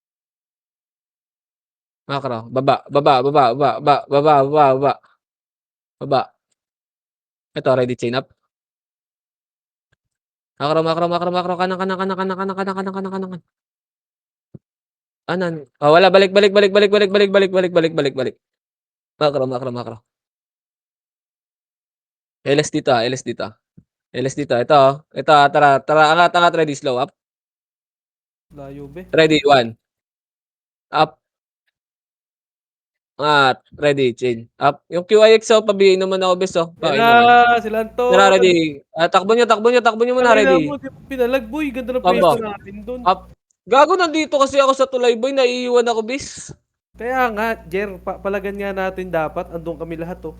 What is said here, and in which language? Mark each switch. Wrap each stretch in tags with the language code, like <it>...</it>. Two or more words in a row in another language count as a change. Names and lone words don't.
<tl>Macro, baba, baba, baba, baba, baba, baba, baba, baba. Baba. Ito,</tl> <en>ready chain up.</en> <tl>Macro, macro, macro, macro, kanan, kanan, kanan, kanan, kanan, kanan, kanan, kanan, kanan. Anan? Oh, wala, balik, balik, balik, balik, balik, balik, balik, balik, balik, balik, balik. Macro, macro, macro. LS dito, LS dito. LS dito, ito, tara, tara, angat, angat,</tl> <en>ready, slow up.</en> <tl>Layo be.</tl> <en>Ready, 1. Up. Angat, ready, chain. Up.</en> <tl>Yung QIXO, pabihin naman ako, bes, Yan Pain na, naman. sila Tara, Anton. ready. Takbo nyo, takbo nyo, takbo nyo muna, Tangina mo, ready. di mo pinalag boy. Ganda ng Combo. pwesto natin dun. Up. Gago, nandito kasi ako sa tulay, boy. Naiiwan ako, bis. Kaya nga, Jer, palagan nga natin dapat. Andun kami lahat oh.</tl>